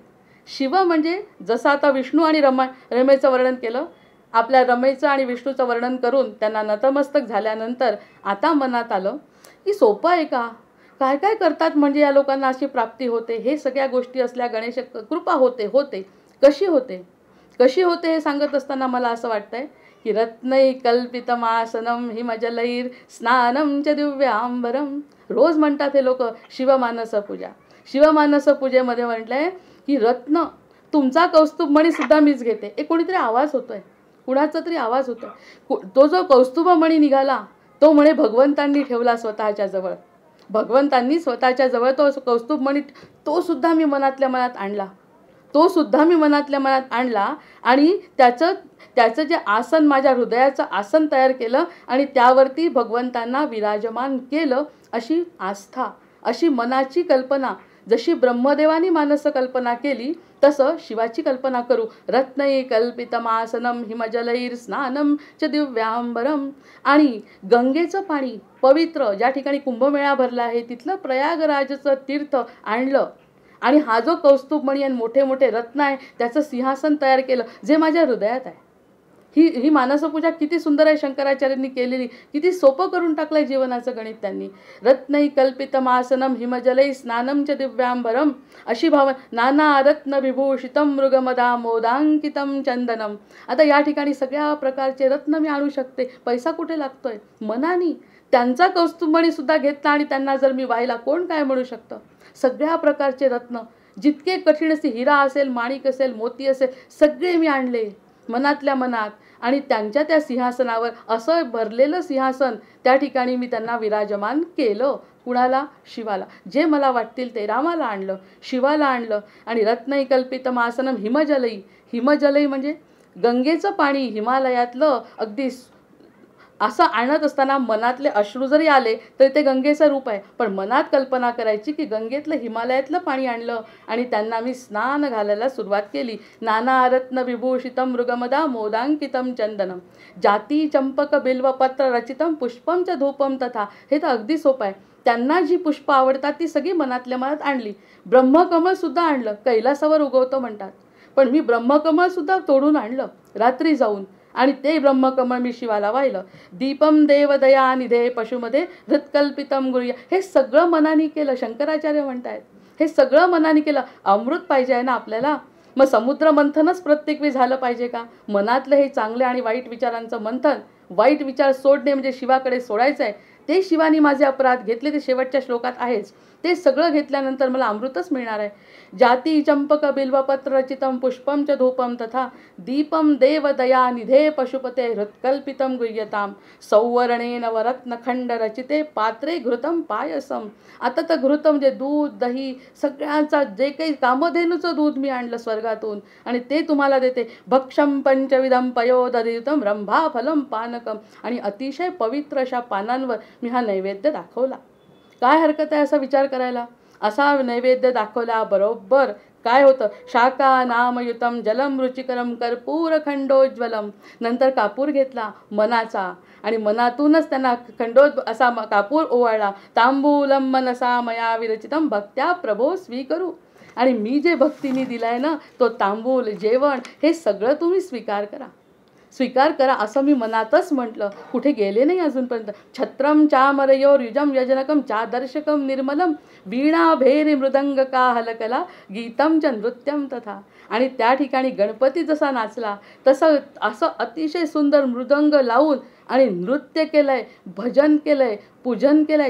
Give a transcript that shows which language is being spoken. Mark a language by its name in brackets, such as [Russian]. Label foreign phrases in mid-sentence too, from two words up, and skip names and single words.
[Marathi] शिव म्हणजे जसं आता विष्णू आणि रमेचं वर्णन केलं, आपल्या रमेचं आणि विष्णूचं वर्णन करून त्यांना नतमस्तक झाल्यानंतर आता मनात आलं की सोपं आहे का? काय काय करतात म्हणजे या लोकांना अशी प्राप्ती होते? हे सगळ्या गोष्टी असल्या गणेश कृपा होते. कशी होते हे सांगत असताना मला असं वाटतंय की [Sanskrit] रत्नै कल्पितमासनम हिमजलैर स्नानम च दिव्यांबरम. [Marathi] रोज म्हणतात हे लोक शिवमानस पूजा. शिवमानस पूजेमध्ये म्हटलंय की रत्न तुमचा कौस्तुभमणी सुद्धा मीच घेते. कोणीतरी आवाज होतोय, कुणाचा तरी आवाज होतोय. तो जो कौस्तुभमणी निघाला तो म्हणे भगवंतांनी ठेवला स्वतःच्या जवळ. भगवंतांनी स्वतःच्या जवळ तो कौस्तुभमणी तो सुद्धा मी मनातल्या मनात आणला आणि त्याचं जे आसन माझ्या हृदयाचं आसन तयार केलं आणि त्यावरती भगवंतांना विराजमान केलं. अशी आस्था, अशी मनाची कल्पना जशी ब्रह्मदेवानी मानस कल्पना केली तसं शिवाची कल्पना करू. [Sanskrit] रत्नै कल्पितमासनम हिमजलैर स्नानम च दिव्यांबरम. [Marathi] आणि गंगेचं पाणी पवित्र ज्या ठिकाणी कुंभमेळा भरला आहे तिथलं प्रयागराजचं तीर्थ आणलं आणि हा जो कौस्तुभमणी आणि मोठे मोठे रत्न आहे त्याचं सिंहासन तयार केलं जे माझ्या हृदयात आहे. ही मानसपूजा किती सुंदर आहे शंकराचार्यांनी केलेली. किती सोपं करून टाकलंय जीवनाचं गणित त्यांनी. [Sanskrit] रत्नै कल्पितमासनम हिमजलै स्नानम च दिव्यांबरम [Marathi] अशी भावना. [Sanskrit] नाना रत्न विभूषितम मृगमदा मोदांकितम चंदनम. [Marathi] आता या ठिकाणी सगळ्या प्रकारचे रत्न मी आणू शकते. पैसा कुठे लागतोय? मनानी त्यांचा कौस्तुभमणी सुद्धा घेतला आणि त्यांना जर मी वाहिला कोण काय म्हणू शकतं? सगळ्या प्रकारचे रत्न जितके कठीण असतील, हिरा असेल, माणिक असेल, मोती असेल, सगळे मी आणले मनातल्या मनात आणि त्यांच्या त्या सिंहासनावर असं भरलेलं सिंहासन त्या ठिकाणी मी त्यांना विराजमान केलं. कुणाला? शिवाला. जे मला वाटतील ते रामाला आणलं, शिवाला आणलं. [Sanskrit] आणि रत्नै कल्पितम आसनम हिमजलई. [Marathi] हिमजलई म्हणजे गंगेचं पाणी हिमालयातलं अगदी असं आणत असताना मनातले अश्रू जरी आले तरी ते गंगेचं रूप आहे. पण मनात कल्पना करायची की गंगेतलं हिमालयातलं पाणी आणलं आणि त्यांना मी स्नान घालायला सुरुवात केली. [Sanskrit] नाना रत्न विभूषितम मृगमदा मोदांकितम चंदनम जाती चंपक बिल्वपत्र रचितम पुष्पम च धूपम तथा. [Marathi] हे तर अगदी सोपं आहे. त्यांना जी पुष्प आवडतात ती सगळी मनातल्या मनात आणली. ब्रह्मकमळ सुद्धा आणलं. कैलासावर उगवतं म्हणतात, पण मी ब्रह्मकमळ सुद्धा तोडून आणलं रात्री जाऊन आणि ते ब्रह्मकमळ मी शिवाला वाहिलं. [Sanskrit] दीपम देवदया निधे पशुमध्ये हृत्कल्पितम गुरुया. [Marathi] हे सगळं मनाने केलं. शंकराचार्य म्हणतायत हे सगळं मनाने केलं. अमृत पाहिजे आहे ना आपल्याला. मग समुद्र मंथनच प्रत्येक वेळी झालं पाहिजे का? मनातलं हे चांगले आणि वाईट विचारांचं मंथन, वाईट विचार सोडणे म्हणजे शिवाकडे सोडायचं आहे. ते शिवानी माझे अपराध घेतले ते शेवटच्या श्लोकात आहेच. ते सगळं घेतल्यानंतर मला अमृतच मिळणार आहे. [Sanskrit] जाती चंपक बिल्वपत्र रचितम पुष्पम च धूपम तथा दीपम देवदया निधे पशुपते हृत्कल्पितम गुह्यताम सौवर्णे नवरत्नखंड रचिते पात्रे घृतम पायसम. [Marathi] आता तर घृत म्हणजे दूध, दही, सगळ्यांचा जे काही कामधेनूचं दूध मी आणलं स्वर्गातून आणि ते तुम्हाला देते. [Sanskrit] भक्षम पंचविधम पयोदधितम रंभाफलम पानकम. [Marathi] आणि अतिशय पवित्र अशा पानांवर मी हा नैवेद्य दाखवला. काय हरकत आहे असा विचार करायला? असा नैवेद्य दाखवला बरोबर काय होतं? [Sanskrit] शाका नामयुतम जलम रुचिकरम कर्पूर खंडोज्वलम. [Marathi] नंतर कापूर घेतला मनाचा आणि मनातूनच त्यांना असा कापूर ओवाळला. [Sanskrit] तांबूलम मनसा मया विरचितम भक्त्या प्रभो स्वीकरू. [Marathi] आणि मी जे भक्तीने दिलाय ना तो तांबूल, जेवण, हे सगळं तुम्ही स्वीकार करा, स्वीकार करा असं मी मनातच म्हटलं. कुठे गेले नाही अजूनपर्यंत. [Sanskrit] छत्रम चामरयोर युजम यजनकम चादर्शकम निर्मलम वीणा भेरी मृदंग का हलकला गीतम च नृत्यम तथा. [Marathi] आणि त्या ठिकाणी गणपती जसा नाचला तसं असं अतिशय सुंदर मृदंग लावून आणि नृत्य केलंय, भजन केलंय, पूजन केलंय.